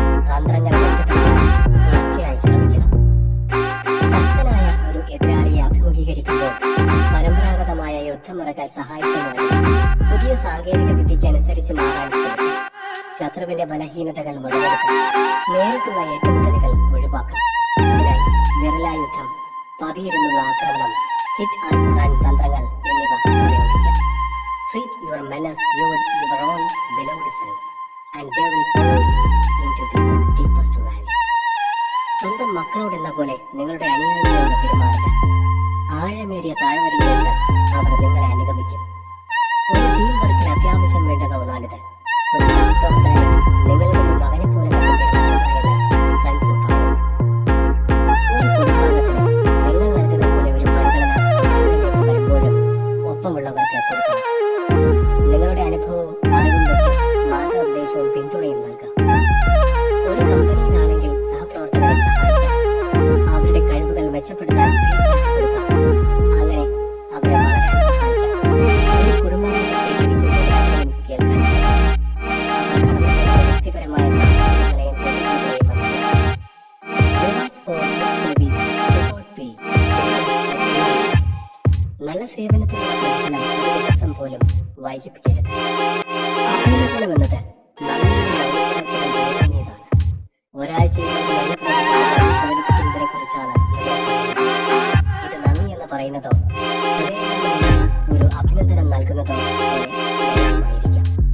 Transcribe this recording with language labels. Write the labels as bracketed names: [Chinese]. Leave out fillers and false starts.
[Malayalam] തന്ത്രങ്ങൾ മെച്ചപ്പെടുത്താൻ തുടർച്ചയായി ശ്രമിക്കണം. ശക്തനായ ഒരു എതിരാളിയെ അഭിമുഖീകരിക്കുമ്പോൾ പരമ്പരാഗതമായ യുദ്ധമുറകൾ സഹായിച്ചെന്ന് വരും. പുതിയ സാങ്കേതിക വിദ്യയ്ക്ക് അനുസരിച്ച് മാറാൻ ശ്രമിക്കും. ശത്രുവിന്റെ ബലഹീനതകൾ മുതലെടുക്കാം. നേരിട്ടുള്ള ഏറ്റുമുട്ടലുകൾ ഒഴിവാക്കാം. ഇതിനായി ഗറില്ല യുദ്ധം, പതിയിരുന്നുള്ള ആക്രമണം, ഹിറ്റ് ആൻഡ് റൺ തന്ത്രങ്ങൾ എന്നിവ പ്രയോഗിക്കാം. [English] Treat your men as your own beloved sons, and they will follow you into the deepest valley. [Malayalam] സ്വന്തം മക്കളോടെന്ന പോലെ നിങ്ങളുടെ അനുയായികളോട് പെരുമാറുക. ആഴമേറിയ താഴ്വരയിലേക്ക് അവർ നിങ്ങളെ അനുഗമിക്കും. ഒരു ടീം വർക്കിൽ അത്യാവശ്യം വേണ്ടുന്ന ഒന്നാണിത്. ഒരു സഹപ്രവർത്തകന് നിങ്ങളുടെ ഒരു മകനെ പോലെ പെരുമാറുക സൻ സു പറയുന്നു. ഒരു കുടുംബാംഗത്തിന് നിങ്ങൾ നൽകുന്ന പോലെ ഒരു പരിഗണന പ്രൊഫഷനിലേക്ക് വരുമ്പോഴും ഒപ്പമുള്ളവർക്ക് കൊടുക്കണം. നിങ്ങളുടെ അനുഭവവും അറിവും വെച്ച് മാർഗനിർദ്ദേശവും പിന്തുണയും നൽകാം. ഒരു കമ്പനിയിലാണെങ്കിൽ സഹപ്രവർത്തകരെ സഹായിക്കാം. അവരുടെ കഴിവുകൾ മെച്ചപ്പെടുത്താൻ ഫീഡ്ബാക്ക് കൊടുക്കാം. അങ്ങനെ അവരെ വളരാൻ സഹായിക്കാം. ഒരു കുടുംബാംഗത്തെ കേൾക്കാൻ ശ്രമിക്കാം. അവർ കടന്നുപോകുന്ന വ്യക്തിപരമായ സാഹചര്യങ്ങളെയും പ്രതികൂലങ്ങളെയും മനസ്സിലാക്കാം. [English] Rewards for good service cannot be estimated. [Malayalam] നല്ല സേവനത്തിനുള്ള പ്രതിഫലം ഒരു ദിവസം പോലും വൈകിപ്പിക്കരുത്. അഭിനന്ദനം എന്നത് നന്ദിയുടെ അംഗീകാരത്തിന് വേണ്ടിയതാണ്. ഒരാൾ ചെയ്യുന്ന നല്ല പ്രവർത്തനങ്ങൾ പ്രകടിപ്പിക്കുന്നതിനെ കുറിച്ചാണ് ഇവിടെ പറയുന്നത്. ഇത് നന്ദി എന്ന് പറയുന്നതോ ഹൃദയത്തിൽ നിന്നുള്ള ഒരു അഭിനന്ദനം നൽകുന്നതോ പോലെ ലളിതമായിരിക്കാം.